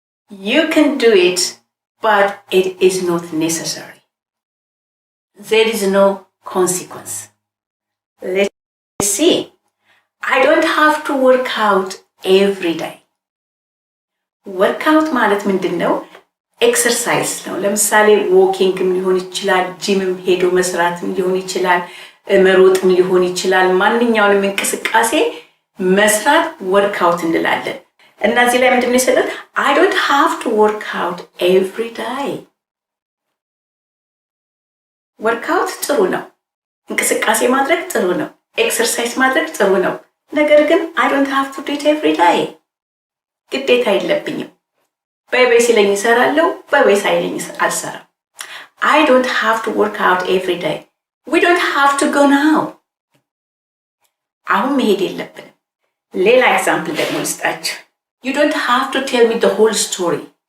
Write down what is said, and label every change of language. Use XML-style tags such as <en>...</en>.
<en>You can do it, but it is not necessary. There is no consequence. Let's see. I don't have to work out every day.</en> <am>ወርክአውት ማለት ምንድነው? ኤክሰርሳይዝ ነው። ለምሳሌ ዎኪንግም ሊሆን ይችላል፣ ጂምም ሄዶ መስራትም ሊሆን ይችላል፣ መሮጥም ሊሆን ይችላል። ማንኛውንም እንቅስቃሴ መስራት ወርክአውት እንላለን። እና እዚህ ላይ ምንድነው የሰጠት?</am> <en>I don't have to work out every day።</en> <am>ወርክአውት ጥሩ ነው፣ እንቅስቃሴ ማድረግ ጥሩ ነው፣ ኤክሰርሳይዝ ማድረግ ጥሩ ነው። ነገር ግን</am> <en>I don't have to do it every day።</en> <am>ግዴታ የለብኝም። በይ ሲለኝ እሰራለሁ፣ በይ ሳይለኝ አልሰራም።</am> <en>I don't have to work out every day። We don't have to go now።</en> <am>አሁን መሄድ የለብንም። ሌላ ኤግዛምፕል ደግሞ ልስጣችሁ።</am> <en>You don't have to tell me the whole story.</en>